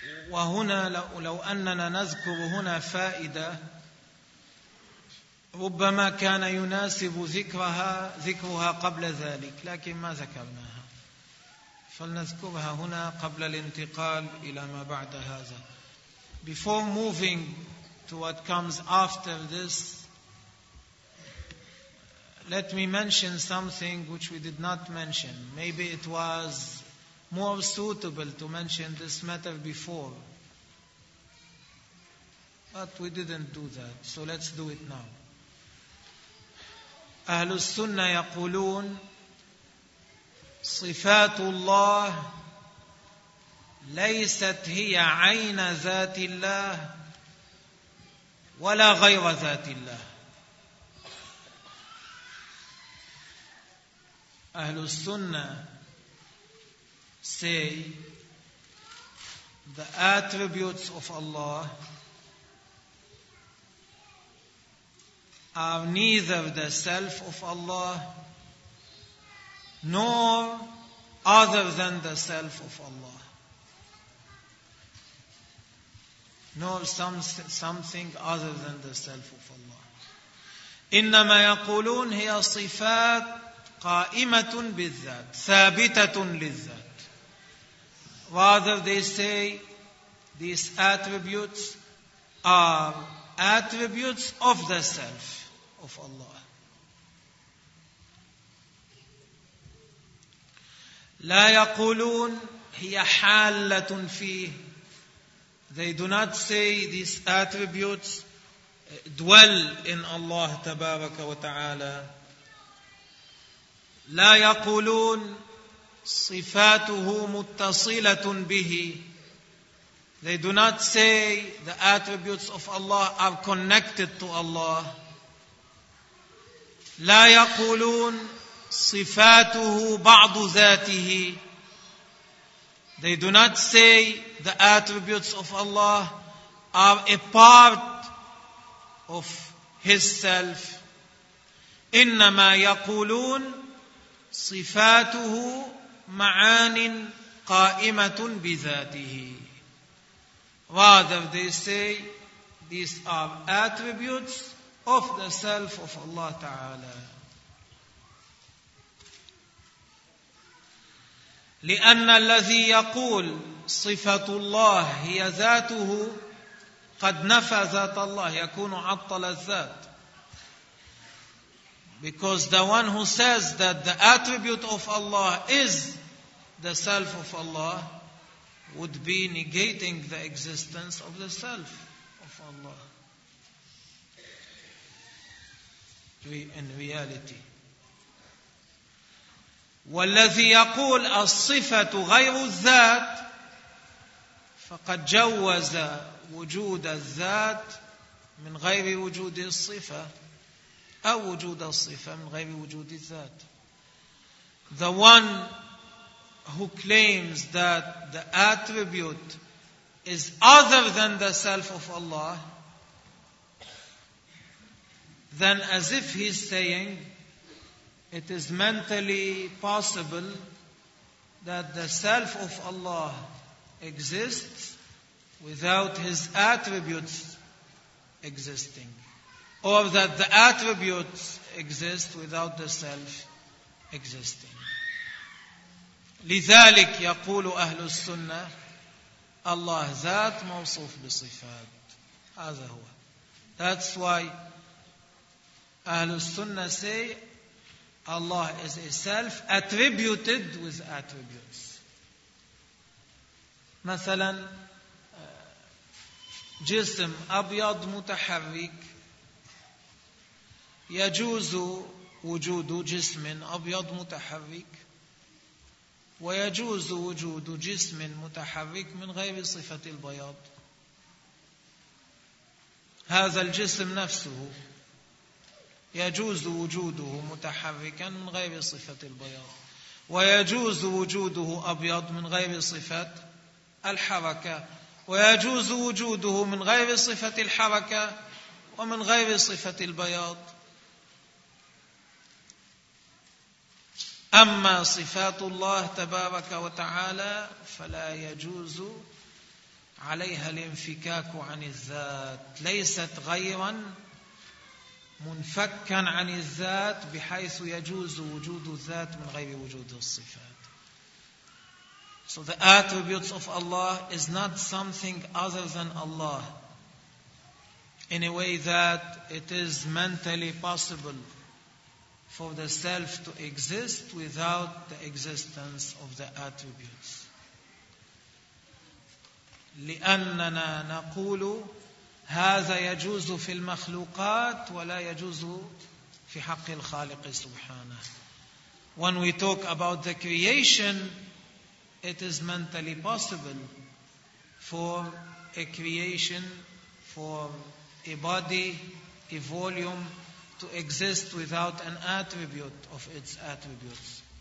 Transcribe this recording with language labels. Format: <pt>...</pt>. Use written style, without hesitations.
<ar>وهنا لو أننا نذكر هنا فائدة ربما كان يناسب ذكرها قبل ذلك، لكن ما ذكرناها. فلنذكرها هنا قبل الانتقال إلى ما بعد هذا.</ar> <en>Before moving to what comes after this, let me mention something which we did not mention. Maybe it was more suitable to mention this matter before, but we didn't do that. So let's do it now.</en> <ar>أهل السنة يقولون صفات الله ليست هي عين ذات الله ولا غير ذات الله.</ar> <en>أهل السنة say the attributes of Allah are neither the self of Allah nor other than the self of Allah, nor something other than the self of Allah.</en> <ar>إنما يقولون هي صفات قائمة بالذات ثابتة للذات.</ar> <en>Rather they say these attributes are attributes of the self of Allah.</en> <ar>لا يقولون هي حالة فيه.</ar> <en>They do not say these attributes dwell in Allah</en> <ar>تبارك وتعالى. لا يقولون صفاته متصلة به.</ar> <en>They do not say the attributes of Allah are connected to Allah.</en> <ar>لا يقولون صفاته بعض ذاته.</ar> <en>They do not say the attributes of Allah are a part of His self.</en> <ar>إنما يقولون صفاته معان قائمة بذاته.</ar> <en>Rather they say these are attributes of the self of Allah تعالى.</en> <ar>لأن الذي يقول صفة الله هي ذاته قد نفى ذات الله, يكون عطل الذات.</ar> <en>Because the one who says that the attribute of Allah is the self of Allah would be negating the existence of the self of Allah in reality.</en> <ar>والذي يقول الصفة غير الذات فقد جوز وجود الذات من غير وجود الصفة أو وجود الصفة من غير وجود الذات.</ar> <en>The one who claims that the attribute is other than the self of Allah, then as if he's saying it is mentally possible that the self of Allah exists without his attributes existing, or that the attributes exist without the self existing.</en> <ar>لذلك يقول أهل السنة الله ذات موصوف بصفات. هذا هو.</ar> <en>That's why أهل السنة say Allah is a self attributed with attributes.</en> <ar>مثلا جسم أبيض متحرك, يجوز وجود جسم أبيض متحرك ويجوز وجود جسم متحرك من غير صفة البياض. هذا الجسم نفسه يجوز وجوده متحركا من غير صفة البياض, ويجوز وجوده أبيض من غير صفة الحركة, ويجوز وجوده من غير صفة الحركة ومن غير صفة البياض. أما صفات الله تبارك وتعالى فلا يجوز عليها الانفكاك عن الذات, ليست غيرا منفكا عن الذات بحيث يجوز وجود الذات من غير وجود الصفات.</ar> <en>So the attributes of Allah is not something other than Allah in a way that it is mentally possible for the self to exist without the existence of the attributes.</en> <ar>لأننا نقول هذا يجوز في المخلوقات ولا يجوز في حق الخالق سبحانه.</ar> <en>When we talk about the creation, it is mentally possible for a creation, for a body, a volume, to exist without an attribute of its attributes.</en>